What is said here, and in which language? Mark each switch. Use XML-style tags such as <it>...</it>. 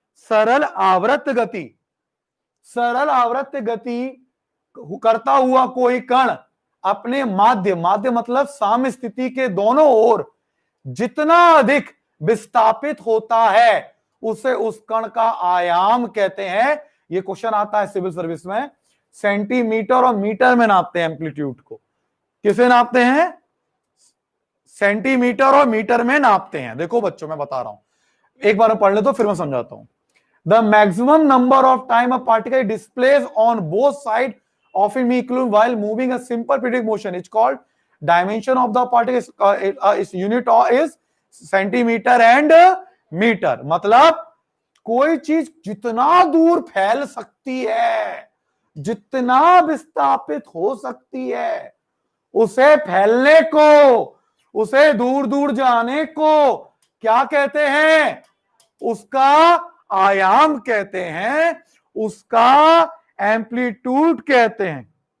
<hi>सरल आवर्त गति। सरल आवर्त गति करता हुआ कोई कण अपने माध्य, माध्य मतलब साम्य स्थिति के दोनों ओर जितना अधिक विस्थापित होता है, उसे उस कण का आयाम कहते हैं। ये क्वेश्चन आता है सिविल सर्विस में, सेंटीमीटर और मीटर में नापते हैं एम्पलीट्यूड को। किसे नापते हैं? सेंटीमीटर और मीटर में नापते हैं। देखो बच्चों मैं बता रहा हूं, एक बार पढ़ ले तो फिर मैं समझाता हूं।</hi> <en>The maximum number of time a particle displace on both side of an equilibrium while moving a simple periodic motion is called dimension of the particle, its unit is centimeter and meter।</en> <hi>मतलब कोई चीज जितना दूर फैल सकती है, जितना विस्थापित हो सकती है, उसे फैलने को, उसे दूर दूर जाने को क्या कहते हैं? उसका आयाम कहते हैं, उसका एम्पलीट्यूड कहते हैं।</hi>